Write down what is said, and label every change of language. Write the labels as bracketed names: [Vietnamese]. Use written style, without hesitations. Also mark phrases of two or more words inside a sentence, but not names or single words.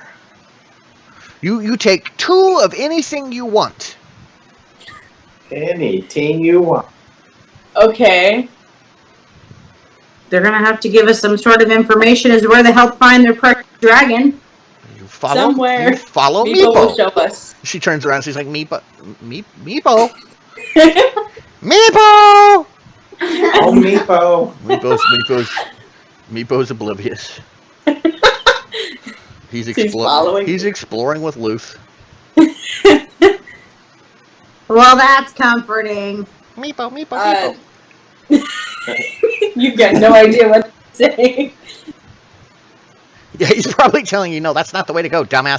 [English] You take 2 of anything you want. Anything you want. Okay. They're gonna have to give us some sort of information as to where to help find their precious dragon. You follow. Somewhere. You follow Meepo will Meepo. show us. She turns around. She's like, Meepo. Meepo. Oh, Meepo. Meepo's oblivious. He's following. He's exploring with Luth. Well, that's comforting. Meepo. You get no idea what to say. Yeah, he's probably telling you, no, that's not the way to go, dumbass.